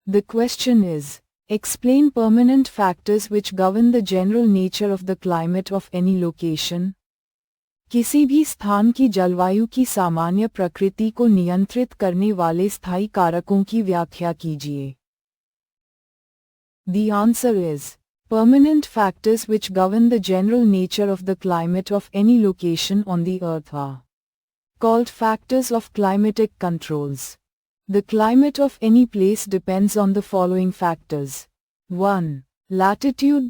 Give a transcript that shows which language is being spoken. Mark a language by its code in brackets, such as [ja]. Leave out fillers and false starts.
[en] The question is, explain permanent factors which govern the general nature of the climate of any location. [hi] किसी भी स्थान की जलवायु की सामान्य प्रकृति को नियंत्रित करने वाले स्थायी कारकों की व्याख्या कीजिए. [en] The answer is, permanent factors which govern the general nature of the climate of any location on the earth are called factors of climatic controls. The climate of any place depends on the following factors. 1. Latitude.